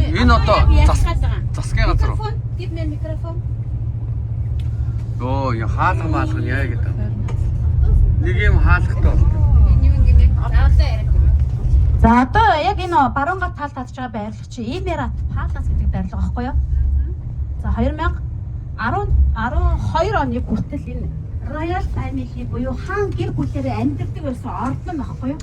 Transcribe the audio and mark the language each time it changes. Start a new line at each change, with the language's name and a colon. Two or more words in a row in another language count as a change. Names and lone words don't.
Mongolian: Энэ одоо засгийн газар. Микрофон,
English: give me microphone.
Mongolian: Оо, я хаалга маалга яа гэдэг. Нэг юм хаалгатай бол. За одоо яг энэ баруун гат талд татж байгаа байрлал чи Эмират Палас гэдэг байрлал байхгүй юу? За 2012 оны хүртэл энэ
English: Royal Family
Mongolian: буюу хаан гэр бүлээрээ амьдардаг байсан ордон байхгүй юу?